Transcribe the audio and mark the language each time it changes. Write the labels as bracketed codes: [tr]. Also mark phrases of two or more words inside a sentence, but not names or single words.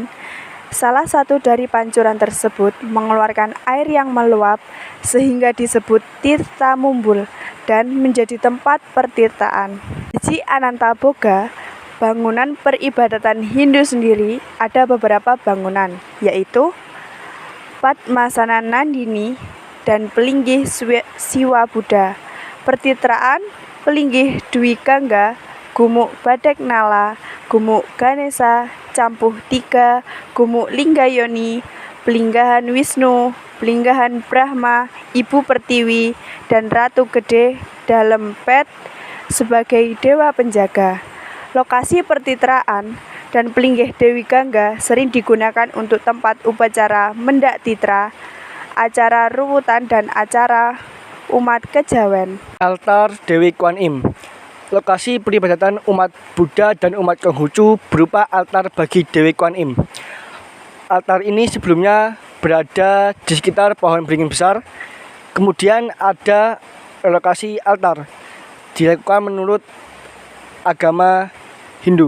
[id] Salah satu dari pancuran tersebut mengeluarkan air yang meluap sehingga disebut Tirta Mumbul dan menjadi tempat pertirtaan. Beji Antaboga, bangunan peribadatan Hindu sendiri ada beberapa bangunan, yaitu Padmasana Nandini dan Pelinggih Siwa Buddha, Pertitraan, Pelinggih Dwi Gangga, Gumuk Badek Nala, Gumuk Ganesha, Campuh Tiga, Gumuk Linggayoni, Pelinggahan Wisnu, Pelinggahan Brahma, Ibu Pertiwi, dan Ratu Gede dalam Pet sebagai dewa penjaga. Lokasi pertitraan dan Pelinggih Dewi Gangga sering digunakan untuk tempat upacara mendak titra, acara ruwutan dan acara umat kejawen. Altar Dewi Kwan Im. lokasi peribadatan umat Buddha dan umat Konghucu berupa altar bagi Dewi Kuan Im. Altar ini sebelumnya berada di sekitar pohon beringin besar. Kemudian ada relokasi altar dilakukan menurut agama Hindu.